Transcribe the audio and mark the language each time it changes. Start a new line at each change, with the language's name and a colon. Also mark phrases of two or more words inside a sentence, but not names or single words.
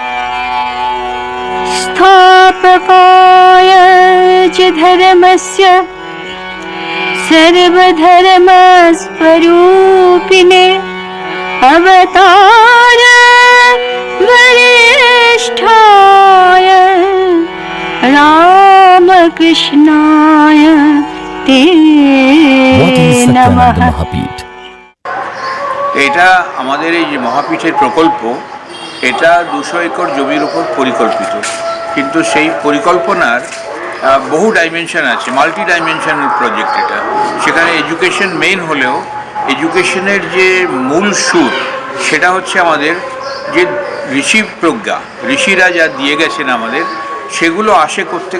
Sanskrit: स्थापकाय च धर्मस्य सर्वधर्मस्वरूपिणे अवतार वरिष्ठाय रामकृष्णाय ते
English: What is Satyananda
Sanskrit: नमः।
English: Mahapeeth?
Bangla: এটা আমাদের এই যে মহাপীঠের প্রকল্প, এটা 200 একর জমির উপর পরিকল্পিত, কিন্তু সেই পরিকল্পনার বহু ডাইমেনশন আছে,
English: multi dimensional project
Bangla: এটা। সেখানে এডুকেশন মেইন হলেও এডুকেশনের যে মূল সুর সেটা হচ্ছে আমাদের যে ঋষি প্রজ্ঞা, ঋষিরা যা দিয়ে গেছেন আমাদের, সেগুলো আসে কোত্থেকে?